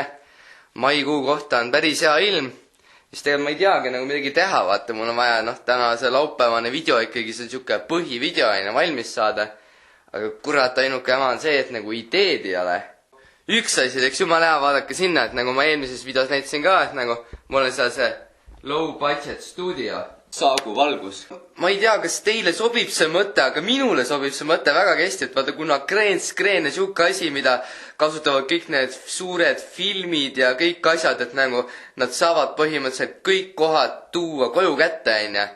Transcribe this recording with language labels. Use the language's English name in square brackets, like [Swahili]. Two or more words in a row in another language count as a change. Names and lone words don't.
[Estonian] Maikuu kohta on päris hea ilm. Siis tegelikult ma ei teagi nagu midagi teha, vaata, mul on vaja, täna see laupäevane video ikkagi see siuke põhivideo aine valmis saada. Aga kurat, ainuke jama on see, et nagu ideed ei ole. Üks asi, eks jumala hea, vaadake sinna, et nagu ma eelmises videos näitasin ka, et nagu mul on seal see [English] low budget studio. [Estonian] Saagu valgus. Ma ei tea, kas teile sobib see mõte, aga minule sobib see mõte väga hästi, et vaata, kuna skreen ja siuke asi, mida kasutavad kõik need suured filmid ja kõik asjad, et nagu nad saavad põhimõtteliselt kõik kohad tuua koju kätte, on ja.